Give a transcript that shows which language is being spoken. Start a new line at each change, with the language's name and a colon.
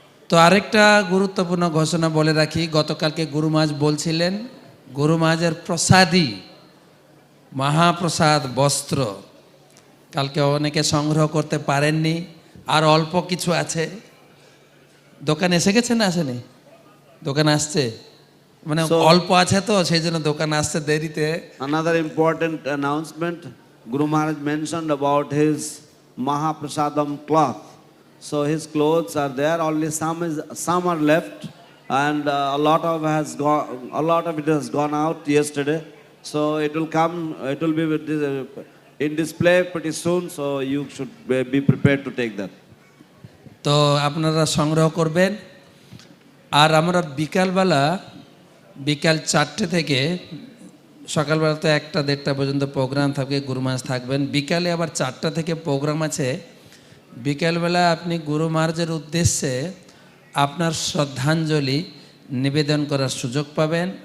Bangla: তো আরেকটা গুরুত্বপূর্ণ ঘোষণা বলে রাখি, গতকালকে গুরু মহারাজ বলছিলেন গুরু মহারাজের প্রসাদী মহাপ্রসাদ বস্ত্র কালকে অনেকে সংগ্রহ করতে পারেননি, আর অল্প কিছু আছে। দোকানে এসে গেছে না আসেনি? দোকানে আসছে, মানে অল্প আছে তো সেই জন্য দোকানে আসছে দেরিতে।
English: Another important announcement, Guru Maharaj mentioned about his Mahaprasadam cloth. So his clothes are there, only some are left, and a lot of it has gone out yesterday. So it will come, it will be with this, in display pretty soon, so you should be prepared to take that.
Bangla: তো আপনারা সংগ্রহ করবেন। আর আমরা বিকাল 4টে থেকে সকালবেলা তো 1টা-1:30 পর্যন্ত প্রোগ্রাম থাকবে, গুরু মহারাজ থাকবেন। বিকালে আবার 4টা থেকে প্রোগ্রাম আছে। বিকালবেলা আপনি গুরু মহারাজের উদ্দেশ্যে আপনার শ্রদ্ধাঞ্জলি নিবেদন করার সুযোগ পাবেন।